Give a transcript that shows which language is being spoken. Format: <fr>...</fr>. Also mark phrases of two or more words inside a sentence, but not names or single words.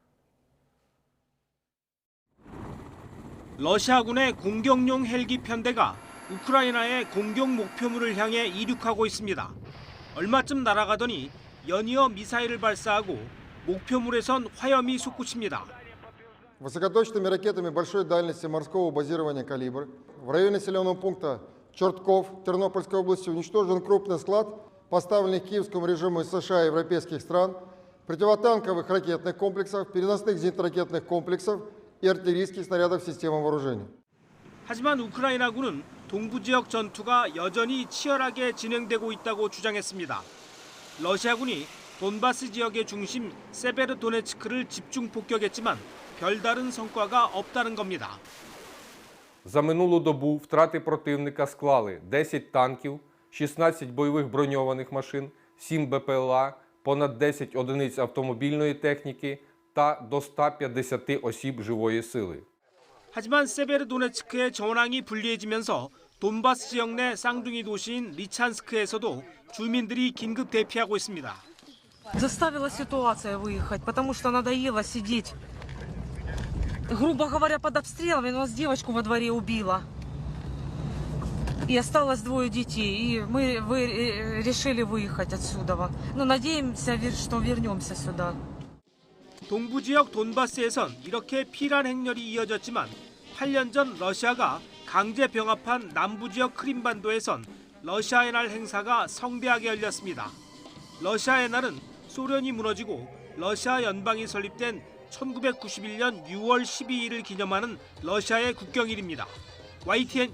<ko>러시아군의 공격용 헬기 편대가 우크라이나의 공격 목표물을 향해 이륙하고 있습니다. 얼마쯤 날아가더니 연이어 미사일을 발사하고 목표물에선 화염이 솟구칩니다.</ko> <ru>Высокоточными ракетами большой дальности морского базирования «Калибр» в районе населенного пункта Чертков Тернопольской области уничтожен крупный склад, поставленный Киевскому режиму из США и европейских стран, противотанковых ракетных комплексов, переносных зенитно-ракетных комплексов и артиллерийских снарядов системы вооружения.</ru> <ko>하지만 우크라이나군은 동부 지역 전투가 여전히 치열하게 진행되고 있다고 주장했습니다. 러시아군이 돈바스 지역의 중심 세베르도네츠크를 집중 폭격했지만 별다른 성과가 없다는 겁니다.</ko> <uk>За минулу добу втрати противника склали 10 танків, 16 бойових броньованих машин, 7 БПЛА, понад 10 одиниць автомобільної техніки та до 150 осіб живої сили.</uk> <ko>하지만 세베르도네츠크의 전황이 불리해지면서 돈바스 지역 내 쌍둥이 도시인 리찬스크에서도 주민들이 긴급 대피하고 있습니다.</ko> <ru>Заставила ситуация выехать, потому что надоело сидеть, грубо говоря, под обстрелами. У нас девочку во дворе убила. И осталось 2 детей. И мы решили выехать отсюда. Но надеемся, что вернемся сюда.</ru> <ko>동부 지역 돈바스에선 이렇게 피란 행렬이 이어졌지만 8년 전 러시아가 강제 병합한 남부 지역 크림반도에선 러시아의 날 행사가 성대하게 열렸습니다. 러시아의 날은 소련이 무너지고 러시아 연방이 설립된 1991년 6월 12일을 기념하는 러시아의 국경일입니다.</ko>